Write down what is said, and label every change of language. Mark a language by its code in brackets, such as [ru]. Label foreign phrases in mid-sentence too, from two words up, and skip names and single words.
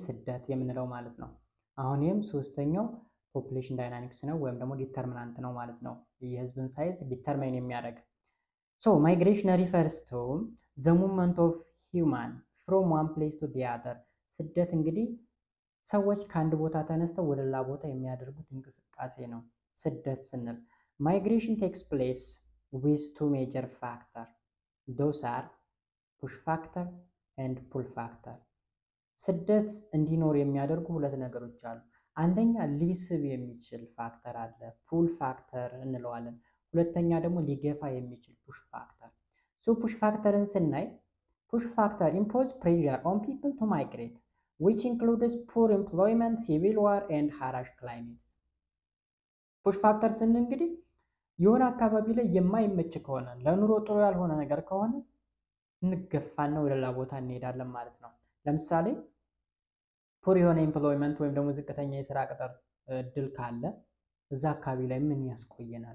[am] ስደት የምንለው ማለት ነው። አሁን ይህም ሶስተኛው [en] population dynamics [am] ነው ወይም ደግሞ ዲተርሚናንት ነው ማለት ነው። የህዝብን [en] size determine [am] የሚያደርግ [en] migration refers to the movement of human from one place to the other። [am] ስደት እንግዲህ ሰዎች ከአንድ ቦታ ተነስተው ወደ ሌላ ቦታ የሚያደርጉት እንቅስቃሴ ነው ስደት ስንል። [en] migration takes place with two major factors. Those are push factor and pull factor. [am] ስደት እንዲኖር የሚያደርጉ ሁለት ነገሮች አሉ። አንደኛ ሊስብ የሚችል ፋክተር አለ፣ [en] pull factor [am] እንለዋለን። ሁለተኛ ደግሞ ሊገፋ የሚችል [en] push factor። so push factor [am] ስናይ [en] push factor impose pressure on people to migrate which includes poor employment, civil war and harsh climate. push factor [am] ስንል እንግዲህ የሆነ አካባቢ ላይ የማይመች ከሆነ ለኑሮ ጥሩ ያልሆነ ነገር ከሆነ እንገፋና ወደ ሌላ ቦታ እንሄዳለን ማለት ነው። ለምሳሌ ፑር የሆነ ኤምፕሎይመንት ወይም ደግሞ ዝቅተኛ የስራ ቅጥር እድል ካለ እዛ አካባቢ ላይ ምን ያስቆየናል?